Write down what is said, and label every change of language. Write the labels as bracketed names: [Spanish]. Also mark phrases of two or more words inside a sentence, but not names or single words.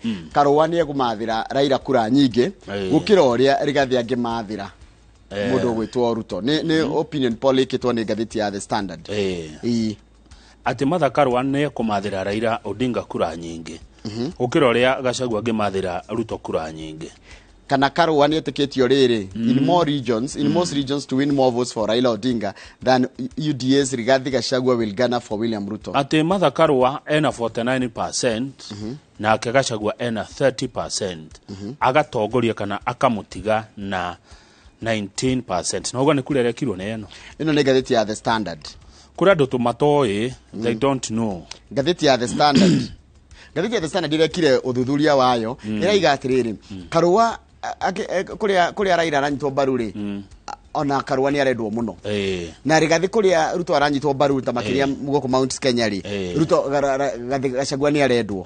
[Kikuyu] Karuwa ni egumathira Raila kura nyingi gukira uria rigathi angimathira mundu gwitwo Ruto. Ni [English] opinion poll [Kikuyu] ikitwo ni gatheti ya The Standard. Ati Martha Karua ni ekumathira Raila Odinga kura nyingi gukira uria Gachagua angimathira Ruto kura nyingi. Kana Karuwa ni etikitio riri [English] in most regions to win more votes for Raila Odinga than UDA's Rigathi Gachagua will garner for William Ruto. [Kikuyu] Ati Martha Karua ena 49% na Gachagua ena 30%. Agatongoria kana akamutiga na 19%. Na ugo ni kule rekirwo neno. Ino ni gatheti ya The Standard. Kura ndoto matoi [English] they don't know. [Kikuyu] Gatheti ya The Standard. Gatheti ya The Standard direkire uthuthuria wayo iraiga atiriri Karuwa kuria Raila aranyitwo mbaru ri ona Karuwa ni arendwo muno. Na Rigathi kuria Ruto aranyitwo mbaru ta makiria mugoko Mount Kenya ri Ruto Gachagua ni arendwo.